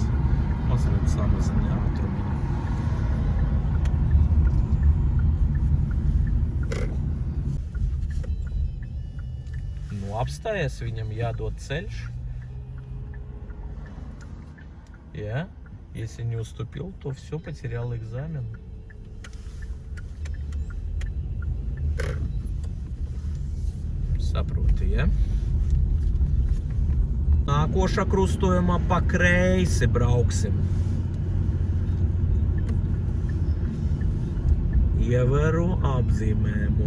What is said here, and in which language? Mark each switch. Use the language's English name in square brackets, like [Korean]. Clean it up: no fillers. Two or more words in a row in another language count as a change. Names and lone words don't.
[Latvian] Mazliet samazini ātrumiņu. Nu, apstājies, viņam jādod ceļš. Ja? [Russian] Если не уступил, то все, потерял экзамен. [Latvian] Saproti, ja? Nākošā krustojumā pa kreisi brauksim. Ievēro apzīmējumu.